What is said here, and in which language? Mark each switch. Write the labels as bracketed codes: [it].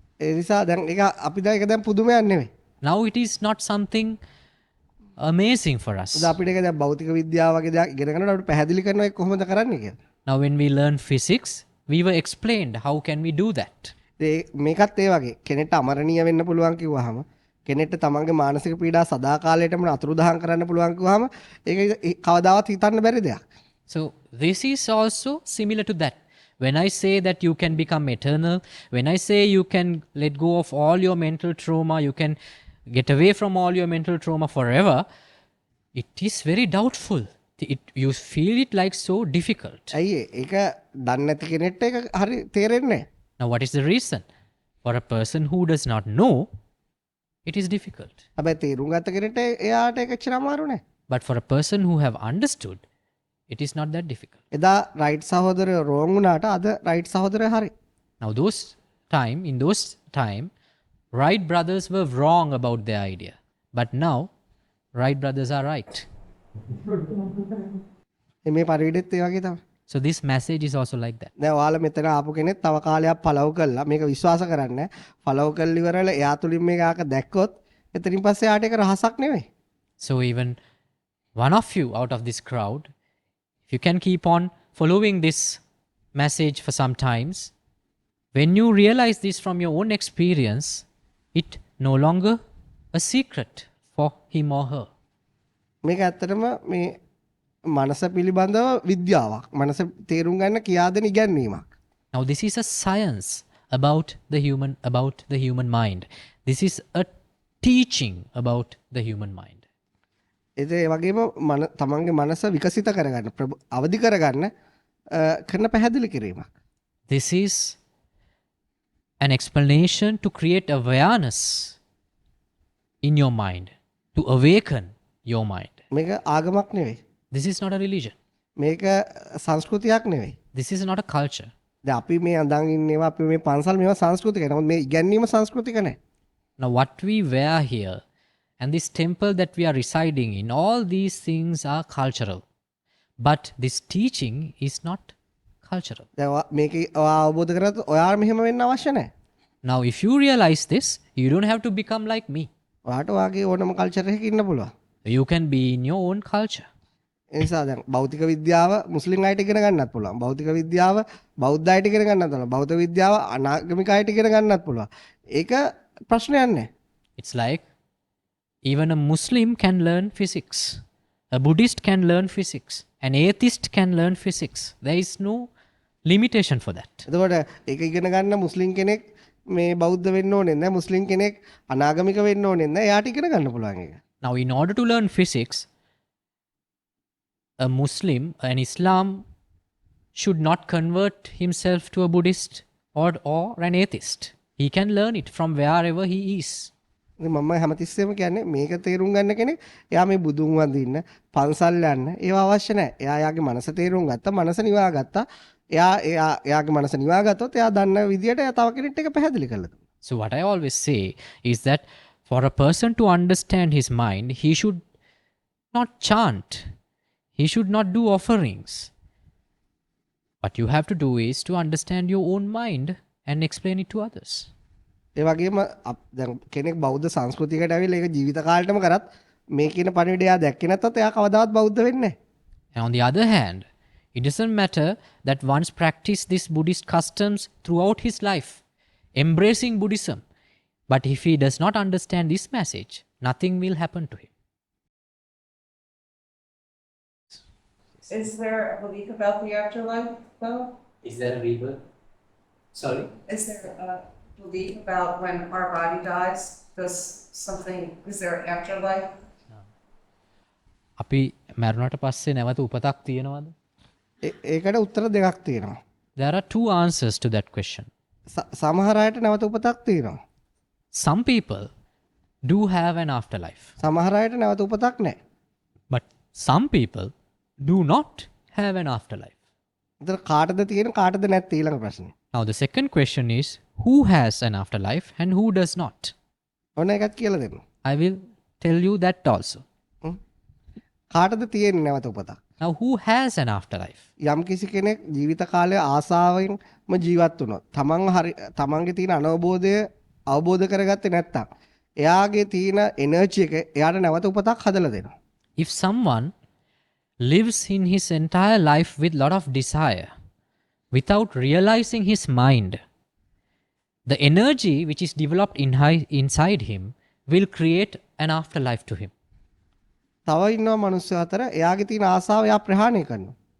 [si] ඒ නිසා දැන් ඒක අපි දැන් ඒක දැන් පුදුමයක් නෙවෙයි. [en] Now it is not something amazing for us. [si] උදා අපිට ඒක දැන් භෞතික විද්‍යාව වගේ දෙයක් ඉගෙන ගන්නකොට අපිට පැහැදිලි කරනවා ඒක කොහොමද කරන්නේ කියලා. [en] Now when we learn physics, we were explained how can we do that. [si] මේකත් ඒ වගේ කෙනෙක්ට අමරණීය වෙන්න පුළුවන් කිව්වහම කෙනෙක්ට තමන්ගේ මානසික පීඩා සදාකාලයටම අතුරුදහන් කරන්න පුළුවන් කිව්වහම ඒක කවදාවත් හිතන්න බැරි දෙයක්. [en] So this is also similar to that. When I say that you can become eternal, when I say you can let go of all your mental trauma, you can get away from all your mental trauma forever, it is very doubtful. You feel it like so difficult. [si] ඇයි ඒක දන්නේ නැති කෙනෙක්ට ඒක හරි තේරෙන්නේ නැහැ. [en] Now what is the reason? For a person who does not know, it is difficult. [si] හැබැයි තේරුම් ගත්ත කෙනෙක්ට එයාට ඒක එච්චර අමාරු නැහැ. [en] But for a person who have understood, it is not that difficult. [si] එදා රයිට් සහෝදරයෝ රෝන් වුණාට අද රයිට් සහෝදරයෝ හරි. [en] Now in those time, Wright brothers were wrong about their idea. But now, Wright brothers are right. [si] මේ පරිවිඩෙත් ඒ වගේ තමයි. [en] So this message is also like that. [si] දැන් ඔයාලා මෙතන ආපු කෙනෙක් තව කාලයක් ෆලෝ කළා මේක විශ්වාස කරන්නේ ෆලෝ කරලා ඉවරලා එයා තුලින් මේක ආක දැක්කොත් එතනින් පස්සේ යාට ඒක රහසක් නෙවෙයි. [en] So even one of you out of this crowd, if you can keep on following this message for some times, when you realize this from your own experience, it no longer a secret for him or her. [si] මේක ඇත්තටම මේ මනස පිළිබඳව විද්‍යාවක්. මනස තේරුම් ගන්න කියා දෙන ඉගැන්වීමක්. [en] Now this is a science about the human mind. This is a teaching about the human mind. [si] ඒ වගේම තමන්ගේ මනස විකසිත කරගන්න අවදි කරගන්න කරන පැහැදිලි කිරීමක්. [en] This is an explanation to create awareness in your mind, to awaken your mind. [si] මේක ආගමක් නෙවෙයි. [en] This is not a religion. [si] මේක සංස්කෘතියක් නෙවෙයි. [en] This is not a culture. [si] දැන් අපි මේ අඳන් ඉන්නේවා අපි මේ පන්සල් මේවා සංස්කෘතිකයි. නමුත් මේ ඉගැන්වීම සංස්කෘතික නැහැ. [en] Now what we wear here and this temple that we are residing in, all these things are cultural. But this teaching is not cultural. [si] දැන් මේක ඔයා අවබෝධ කරගත්තොත් ඔයාලා මෙහෙම වෙන්න අවශ්‍ය නැහැ. [en] Now if you realize this, you don't have to become like me. [si] ඔයාට ඔයාගේ ඕනම කල්චර් එකක ඉන්න පුළුවන්. [en] You can be in your own culture. [si] ඒ නිසා දැන් භෞතික විද්‍යාව මුස්ලිම් අයට ඉගෙන ගන්නත් පුළුවන්. භෞතික විද්‍යාව බෞද්ධ අයට ඉගෙන ගන්නත් පුළුවන්. භෞතික විද්‍යාව අනාගමික අයට ඉගෙන ගන්නත් පුළුවන්. ඒක ප්‍රශ්නයක් නැහැ. [en] It's like even a Muslim can learn physics. A Buddhist can learn physics. An atheist can learn physics. There is no limitation for that. [si] එතකොට ඒක ඉගෙන ගන්න මුස්ලිම් කෙනෙක් මේ බෞද්ධ වෙන්න ඕනේ නැහැ. මුස්ලිම් කෙනෙක් අනාගමික වෙන්න ඕනේ නැහැ. එයාට ඉගෙන ගන්න පුළුවන් ඒක. [en] Now in order to learn physics, a Muslim, an Islam should not convert himself to a Buddhist or an atheist. He can learn it from wherever he is. [si] මම හැමතිස්සෙම කියන්නේ මේක තේරුම් ගන්න කෙනෙක් එයා මේ බුදුන් වඳින්න පන්සල් යන්න ඒව අවශ්‍ය නැහැ. එයා යාගේ මනස තේරුම් ගත්තා, මනස නිවා ගත්තා. එයාගේ මනස නිවා ගත්තොත් එයා දන්න විදියට එයා තව කෙනෙක්ට ඒක පැහැදිලි කරලා දෙනවා. [en] So what I always say is that for a person to understand his mind, he should not chant. He should not do offerings. What you have to do is to understand your own mind and explain it to others. [si] ඒ වගේම දැන් කෙනෙක් බෞද්ධ සංස්කෘතියකට ඇවිල්ලා ඒක ජීවිත කාලෙටම කරත් මේ කියන පණිවිඩය එයා දැක්කේ නැත්නම් එයා කවදාවත් බෞද්ධ වෙන්නේ නැහැ. [en] And on the other hand, it doesn't matter that one's practiced these Buddhist customs throughout his life, embracing Buddhism. But if he does not understand this message, nothing will happen to him. Is there a belief about the afterlife, though? Is there a rebirth? Sorry? Is there a belief about when our body dies? Is there an afterlife? [si] අපි මැරුණට පස්සේ නැවත උපතක් තියෙනවද? ඒකට උත්තර දෙකක් තියෙනවා. [en] There are two answers to that question. [si] සමහර අයට නැවත උපතක් තියෙනවා. [en] Some people do have an afterlife. [si] සමහර අයට නැවත උපතක් නැහැ. [en] But some people do not have an afterlife. [si] ඒතර කාටද තියෙන කාටද නැත්තේ ඊළඟ ප්‍රශ්නේ. [en] Now the second question is, who has an afterlife and who does not? [si] ඔන්න එකක් කියලා දෙන්න. [en] I will tell you that also. [si] කාටද තියෙන්නේ නැවත උපතක්? [en] Now who has an afterlife? [si] යම් කිසි කෙනෙක් ජීවිත කාලය ආසාවෙන්ම ජීවත් වුණොත් තමන්ගේ තියෙන අනවබෝධය අවබෝධ කරගත්තේ නැත්තම් එයාගේ තියෙන එනර්ජි එක එයාට නැවත උපතක් හදලා දෙනවා. [en] If someone lives in his entire life with lot of desire without realizing his mind, the energy which is developed inside him will create an afterlife to him. [si] තව ඉන්නවා මිනිස්සු අතර එයාගේ තියෙන ආසාව එයා ප්‍රහාණය කරනවා.